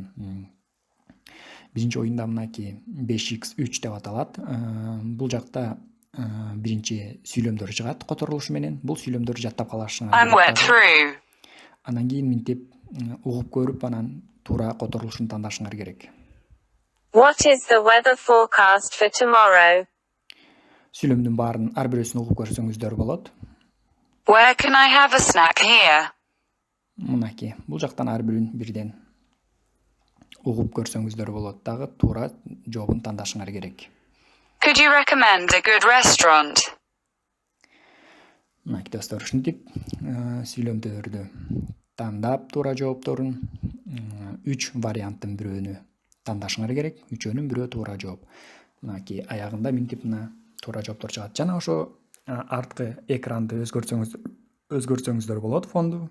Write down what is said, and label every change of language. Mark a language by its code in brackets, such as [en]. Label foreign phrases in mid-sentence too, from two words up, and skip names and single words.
[ky] Биринчи оюнда мынакей 5x3 деп аталат. Бул жакта биринчи сүйлөмдөр чыгат которулушу менен. Бул сүйлөмдөрдү жаттап калышыңар керек. Андан кийин минтип угуп көрүп, анан туура которулушун тандашыңар керек. [en] What is the weather forecast for tomorrow? [ky] Сүйлөмдүн баарын ар бирөөсүн угуп көрсөңүздөр болот. [en] Where can I have a snack here? [ky] Мынакей бул жактан ар бирин бирден угуп көрсөңүздөр болот. Дагы туура жообун тандашыңар керек. [en] Could you recommend a good restaurant? [ky] Мынакей достор, ушинтип сүйлөмдөрдү тандап туура жоопторун 3 варианттын бирөөнү тандашыңар керек. Үчөөнүн бирөө туура жооп. Мынакей аягында минтип мына туура жооптор чыгат. Жана ошо арткы экранды өзгөртсөңүздөр болот фонду.